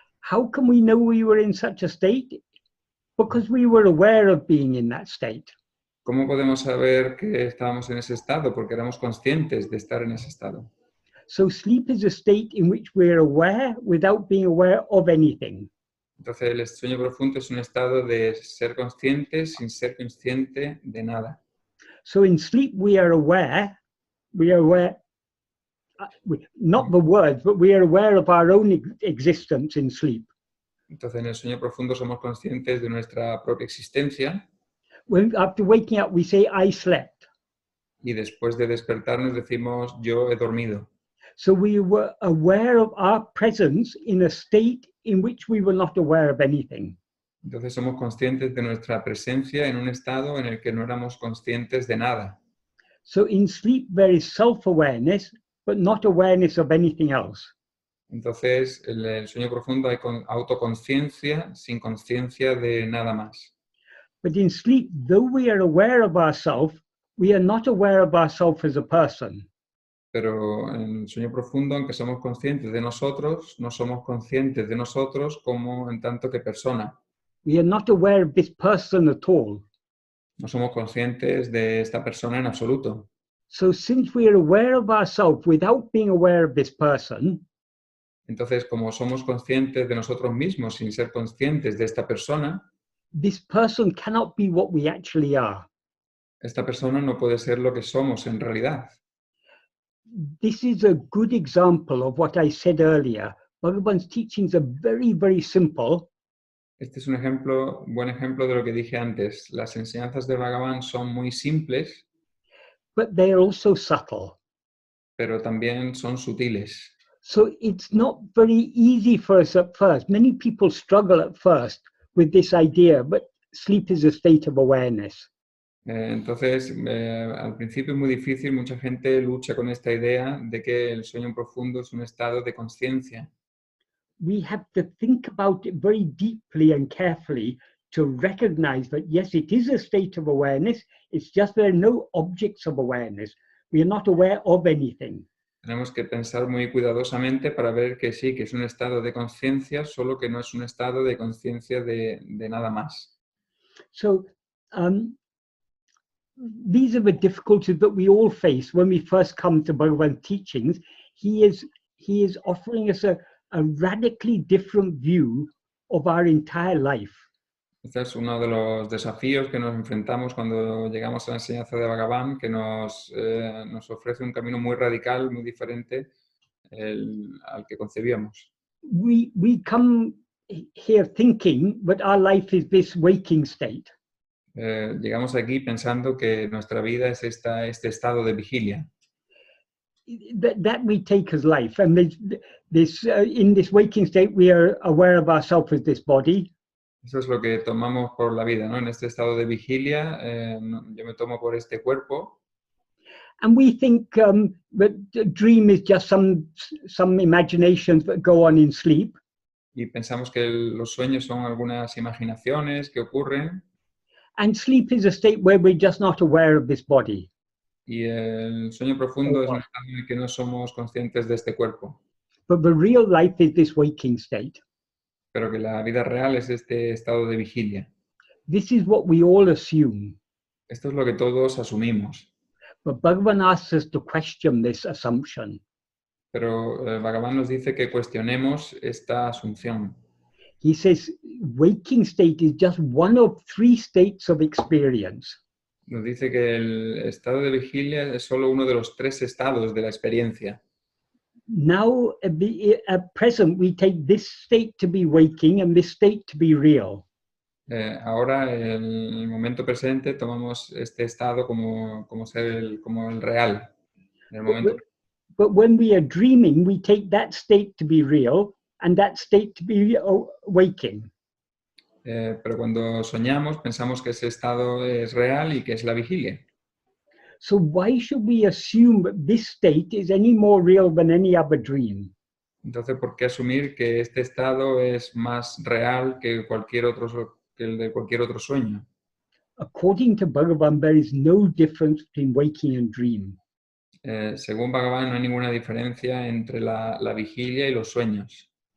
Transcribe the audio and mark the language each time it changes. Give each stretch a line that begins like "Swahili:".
English: How can we know we were in such a state? Because we were aware of being in that state.
Spanish: ¿Cómo podemos saber que estábamos en ese estado? Porque éramos conscientes de estar en ese estado.
English: So sleep is a state in which we're aware without being aware of anything.
Spanish: Entonces el sueño profundo es un estado de ser consciente sin ser consciente de nada.
English: So in sleep we are aware, not the words, but we are aware of our own existence in sleep.
Spanish: Entonces en el sueño profundo somos conscientes de nuestra propia existencia
English: After waking up we say, I slept.
Spanish: y después de despertarnos decimos yo he dormido.
English: So we were aware of our presence in a state in which we were not aware of anything.
Spanish: Entonces somos conscientes de nuestra presencia en un estado en el que no éramos conscientes de nada.
English: So in sleep there is self-awareness, but not awareness of anything else.
Spanish: Entonces en el sueño profundo hay autoconciencia sin conciencia de nada más.
English: But in sleep, though we are aware of ourselves, we are not aware of ourselves as a person.
Spanish: Pero en el sueño profundo, aunque somos conscientes de nosotros, no somos conscientes de nosotros como en tanto que persona.
English: We are not aware of this person at all.
Spanish: No somos conscientes de esta persona en absoluto.
English: So since we are aware of ourselves without being aware of this person,
Spanish: Entonces, como somos conscientes de nosotros mismos sin ser conscientes de esta persona,
English: this person cannot be what we actually are.
Spanish: esta persona no puede ser lo que somos en realidad.
English: This is a good example of what I said earlier. Bhagavan's teachings are very, very simple.
Spanish: Este es un buen ejemplo de lo que dije antes. Las enseñanzas de Bhagavan son muy simples,
English: But they are also subtle.
Spanish: pero también son sutiles.
English: So it's not very easy for us at first. Many people struggle at first with this idea, but sleep is a state of awareness.
Spanish: Entonces, al principio es muy difícil, mucha gente lucha con esta idea de que el sueño profundo es un estado de conciencia.
English: We have to think about it very deeply and carefully to recognize that, yes, it is a state of awareness. It's just there are no objects of awareness. We are not aware of anything.
Spanish: Tenemos que pensar muy cuidadosamente para ver que sí, que es un estado de conciencia, solo que no es un estado de conciencia de nada más.
English: So these are the difficulties that we all face when we first come to Bhagavan's teachings. He is offering us a radically different view of our entire life.
Spanish: Este es uno de los desafíos que nos enfrentamos cuando llegamos a la enseñanza de Bhagavan, que nos ofrece un camino muy radical, muy diferente al que concebíamos.
English: We come here thinking that our life is this waking state.
Spanish: Llegamos aquí pensando que nuestra vida es este estado de vigilia.
English: That we take as life, and in this waking state we are aware of ourselves as this body.
Spanish: Eso es lo que tomamos por la vida, ¿no? En este estado de vigilia, yo me tomo por este cuerpo.
English: And we think that the dream is just some imaginations that go on in sleep.
Spanish: Y pensamos que los sueños son algunas imaginaciones que ocurren.
English: And sleep is a state where we're just not aware of this body.
Spanish: Y el sueño profundo es un estado en el que no somos conscientes de este cuerpo.
English: But the real life is this waking state.
Spanish: Pero que la vida real es este estado de vigilia.
English: This is what we all assume.
Spanish: Esto es lo que todos asumimos.
English: But Bhagavan asks us to question this assumption.
Spanish: Pero Bhagavan nos dice que cuestionemos esta asunción.
English: He says waking state is just one of 3 states of experience.
Spanish: Nos dice que el estado de vigilia es solo uno de los 3 estados de la experiencia.
English: Now, at present, we take this state to be waking and this state to be real.
Spanish: Ahora, en el momento presente, tomamos este estado como el real. En el momento
English: But when we are dreaming, we take that state to be real and that state to be waking.
Spanish: Pero cuando soñamos, pensamos que ese estado es real y que es la vigilia.
English: So why should we assume that this state is any more real than any other dream?
Spanish: Entonces, ¿por qué asumir que este estado es más real que el de cualquier otro sueño?
English: According to Bhagavan, there is no difference between waking and dream.
Spanish: Según Bhagavan, no hay ninguna diferencia entre la vigilia y los sueños.